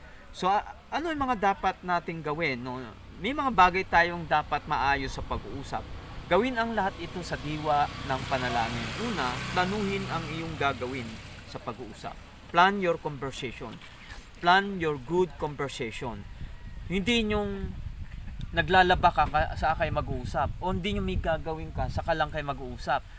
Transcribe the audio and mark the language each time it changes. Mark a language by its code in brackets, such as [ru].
[tl] So ano yung mga dapat nating gawin, no? May mga bagay tayong dapat maayos sa pag-uusap. Gawin ang lahat ito sa diwa ng panalangin. Una, planuhin ang iyong gagawin sa pag-uusap. [en] Plan your conversation. Plan your good conversation. [tl] Hindi yung naglalaba ka sa kayo mag-uusap, o hindi yung may gagawin ka saka lang kayo mag-uusap.